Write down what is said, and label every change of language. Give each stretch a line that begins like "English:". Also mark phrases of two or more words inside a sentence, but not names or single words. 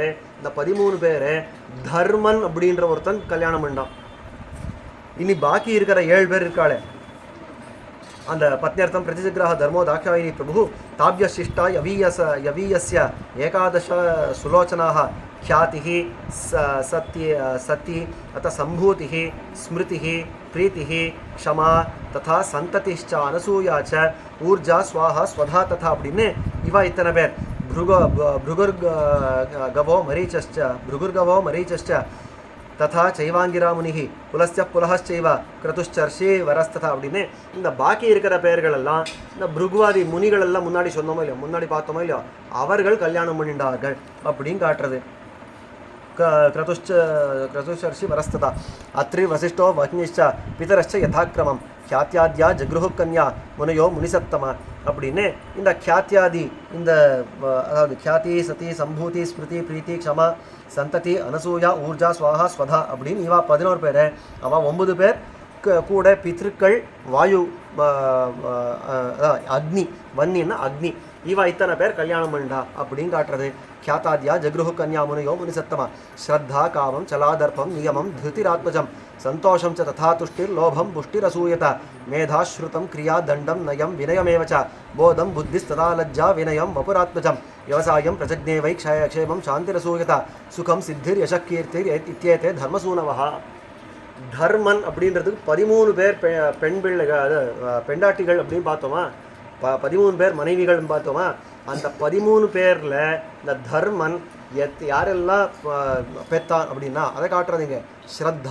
Tamil: இந்த 13 பேரை தர்மன் அப்படின்ற ஒருத்தன் கல்யாணம் பண்ணான். இனி பாக்கி இருக்கிற 7 பேர் இருக்காளே, அந்த
Sanskrit: पत्न्यर्थं प्रतिजग्राह धर्मो दाक्षायणी प्रभु ताभ्य शिष्टा यवीयस्य एकादश सुलोचना ख्यातिः सति अथ संभूतिः स्मृतिः प्रीतिः क्षमा तथा संततिश्च अनसूया च ऊर्जा स्वाहा स्वधा तथा
Tamil: அப்படின்னு இவா இத்தனை பேர்.
Sanskrit: भृगुर्गवो मरीचश्च तथा चैवांगिरा मुनिः पुलस्त्य पुलहश्चैव क्रतुश्चर्षि वरस्तथा
Tamil: அப்படின்னு இந்த பாக்கி இருக்கிற பெயர்கள் எல்லாம் இந்த பிருகுவாதி முனிகள் எல்லாம் முன்னாடி சொன்னோமோ இல்லையோ, முன்னாடி பார்த்தோமோ இல்லையோ, அவர்கள் கல்யாணம் பண்ணிட்டார்கள் அப்படின்னு காட்டுறது.
Sanskrit: क्रतुश्चर्षि वरस्तथा अत्रि वसिष्ठो वह्निश्च पितरश्च यथाक्रमம் ख्यात्याद्या जगृहु कन्या मुनयो मुनिसत्तमा
Tamil: அப்படின்னு இந்த
Sanskrit: ख्यात्यादि
Tamil: இந்த அதாவது
Sanskrit: ख्याति सति संभूति स्मृति प्रीति क्षमा संतति अनसूया ऊर्जा स्वाहा स्वधा
Tamil: அப்படின்னு இவா 11 பேர். அவன் 9 பேர் கூட பித்ருக்கள் வாயு அக்னி வன்னின்னா அக்னி இவா இத்தனை பேர் கல்யாணம் பண்ணா அப்படின்னு காட்டுறது.
Sanskrit: ख्याताद्या जगृहु कन्या मुनयो मुनिसत्तमा श्रद्धा कामं चलादर्पं नियमं धृतिरात्मजं संतोषं च तथा तुष्टिर्लोभं पुष्टिरसूयत मेधाश्रुतं क्रिया दण्डं नयं विनयमेव च बोधं बुद्धिस्तदा लज्जा विनयं वपुरात्मजं व्यवसायं प्रजज्ञे वै क्षेमं शान्तिरसूयत सुखं सिद्धिर्यशः कीर्तिर् इत्येते धर्मसूनवः.
Tamil: தர்மன் அப்படின்றதுக்கு 13 பேர் பெண் பிள்ளைகள் பெண்டாட்டிகள் அப்படின்னு பார்த்தோமா, 13 பேர் மனைவிகள்னு பார்த்தோமா. அந்த 13 பேரில் இந்த தர்மன் யாரெல்லாம் பெத்தான் அப்படின்னா அதை காட்டுறதுங்க.